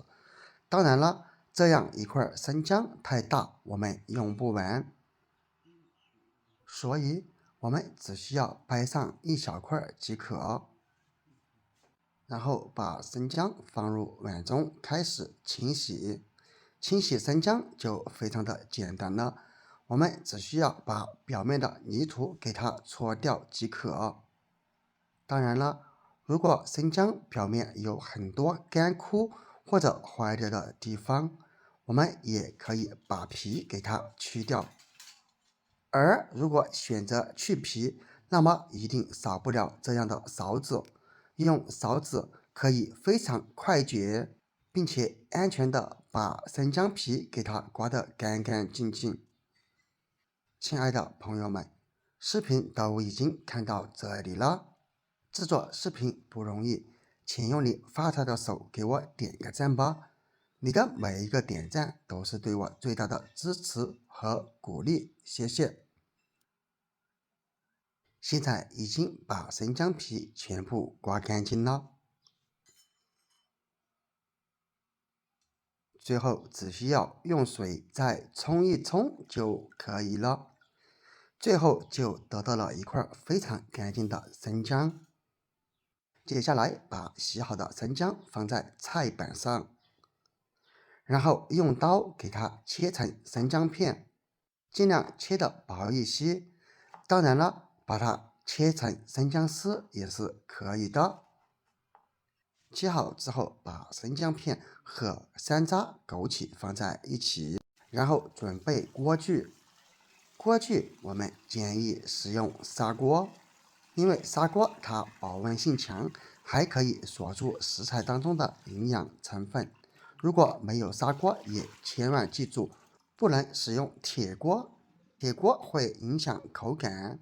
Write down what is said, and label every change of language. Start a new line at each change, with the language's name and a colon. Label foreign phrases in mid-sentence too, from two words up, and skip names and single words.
Chinese: 當然了，這樣一塊生薑太大，我們用不完，所以我們只需要掰上一小塊即可。然後把生薑放入碗中開始清洗。清洗生薑就非常的簡單了。我們只需要把表面的泥土給它搓掉即可。當然了，如果生薑表面有很多乾枯或者壞掉的地方，我們也可以把皮給它去掉。而如果選擇去皮，那麼一定少不了這樣的勺子。用勺子可以非常快捷，並且安全的把生薑皮給它刮得乾乾淨淨。親愛的朋友們，視頻都已經看到這裡了。製作視頻不容易，請用你發財的手給我點個讚吧。你的每一個點讚都是對我最大的支持和鼓勵，謝謝。現在已經把生薑皮全部刮乾淨了，最後只需要用水再沖一沖就可以了。最後就得到了一塊非常乾淨的生薑。接下来把洗好的生薑放在菜板上，然後用刀给它切成生薑片，盡量切得薄一些。當然了，把它切成生薑絲也是可以的。切好之後，把生薑片和山楂、枸杞放在一起，然後準備鍋具。鍋具我們建議使用砂鍋，因為砂鍋它保溫性強，還可以鎖住食材當中的營養成分。如果沒有砂鍋，也千萬記住不能使用鐵鍋，鐵鍋會影響口感。